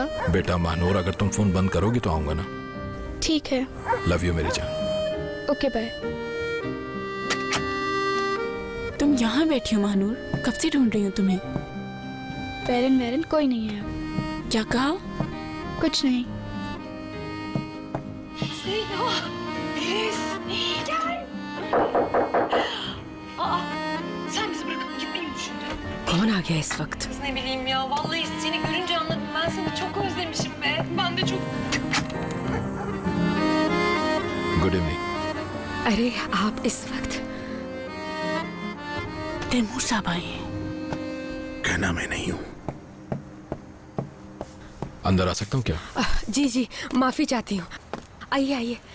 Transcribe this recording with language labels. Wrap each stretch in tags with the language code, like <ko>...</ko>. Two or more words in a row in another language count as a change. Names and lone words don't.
<hi>बेटा मानूर, अगर तुम फोन बंद करोगी तो आऊंगा ना। ठीक है।</hi> <en>love you</en> <hi>मेरी जान।</hi> <en>okay bye.</en> <hi>तुम यहाँ बैठी हो महानूर, कब से ढूंढ रही हूँ तुम्हें। बैरन कोई नहीं है। क्या कहा? कुछ नहीं।</hi> <tr>Sen bizi bırakıp gitmeyi mi düşündün?</tr> <hi>कौन आ गया इस वक्त?</hi> <tr>Ne bileyim ya, vallahi seni görünce anladım. Ben seni çok özlemişim be. Ben de çok...</tr> <en>good evening.</en> <hi>अरे आप इस वक्त? तैमूर साहब आए। कहना मैं नहीं हूँ। अंदर आ सकता हूँ क्या? जी माफी चाहती हूँ। आइए आइए।</hi>